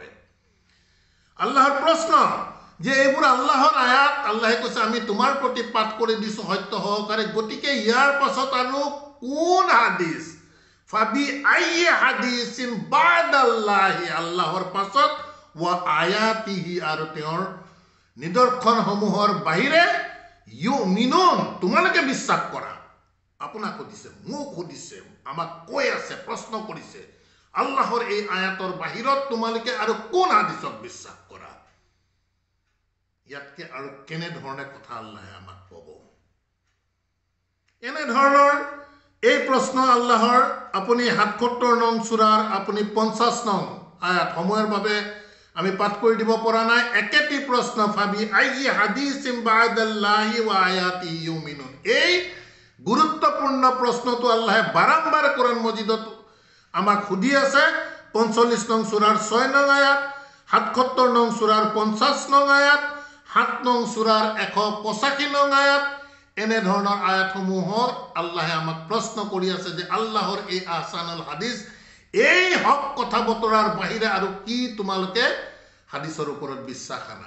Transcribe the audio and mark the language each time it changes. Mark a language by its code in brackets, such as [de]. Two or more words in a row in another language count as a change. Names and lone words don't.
[as] আল্লাহৰ প্ৰশ্ন যে এইবোৰ আল্লাহৰ আয়াত, আল্লাহে কৈছে আমি তোমাৰ প্ৰতি পাঠ কৰি দিছো সত্য সহকাৰে, গতিকে ইয়াৰ পাছত আৰু কোন হাদিস, [ar] فبأي حديث بعد الله, [as] আল্লাহৰ পাছত, [ar] وآياته, [as] আৰু তেওঁৰ নিদৰ্শনসমূহৰ বাহিৰে, ইউমিনুন, তোমালোকে বিশ্বাস কৰা। আপোনাক সুধিছে, মোক সুধিছে, আমাক কৈ আছে, প্ৰশ্ন কৰিছে, আল্লাহৰ এই আয়াতৰ বাহিৰত তোমালোকে আৰু কোন হাদিসক বিশ্বাস কৰা? ইয়াতকে আৰু কেনেধৰণে কথা আল্লাহে আমাক ক'ব? এনেধৰণৰ এই প্ৰশ্ন আল্লাহৰ আপুনি ৭৭ নং সূৰাৰ আপুনি ৫০ নং আয়াত, সময়ৰ বাবে আমি পাঠ কৰি দিব পৰা নাই, একেটি প্ৰশ্ন, [ar] فبأي حديث بعد الله وآيات يؤمنون. [as] এই গুৰুত্বপূৰ্ণ প্ৰশ্নটো আল্লাহে বাৰম্বাৰ কুৰাণ মজিদত আমাক সুধি আছে। ৪৫ নং সূৰাৰ ৬ নং আয়াত, ৭৭ নং সূৰাৰ ৫০ নং আয়াত, ৭ নং সূৰাৰ ১৮৫ নং আয়াত, এনে ধৰণৰ আয়াতসমূহৰ আল্লাহে আমাক প্ৰশ্ন কৰি আছে যে আল্লাহৰ এই [ar] أحسن الحديث [as] এই হক কথা বতৰাৰ বাহিৰে আৰু কি তোমালোকে হাদিসৰ ওপৰত বিশ্বাস আনা।